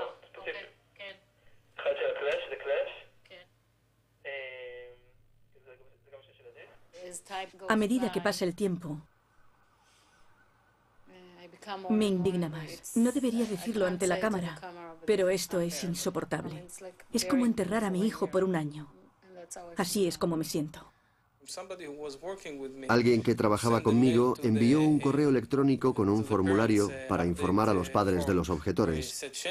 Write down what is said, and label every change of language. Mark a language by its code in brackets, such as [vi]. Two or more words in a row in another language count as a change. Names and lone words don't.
[he] אוקיי, כן. אחד של הקלאש, זה קלאש? כן. זה גם של [es] A medida que pasa el tiempo, me indigna más. No debería decirlo ante la cámara, pero esto es insoportable. Es como enterrar a mi hijo por un año. Así es como me siento. Alguien que trabajaba conmigo envió un correo electrónico con un formulario para informar a los padres de los objetores.